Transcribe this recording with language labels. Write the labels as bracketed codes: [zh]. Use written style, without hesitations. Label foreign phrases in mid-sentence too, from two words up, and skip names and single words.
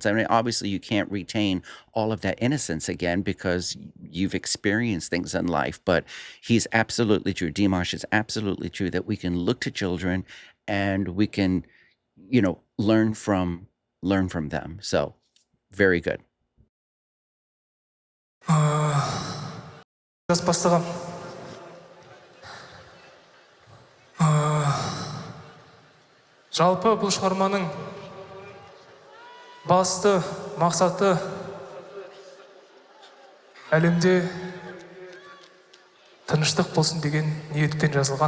[en] I mean, obviously, you can't retain all of that innocence again because you've experienced things in life. But he's absolutely true. Dimash is absolutely true that we can look to children and we can, learn from them. So, very good. [kk] жас бастағам. Жалпы бұл шығарманың басты мақсаты әлемде тыныштық болсын деген ниетпен жазылған.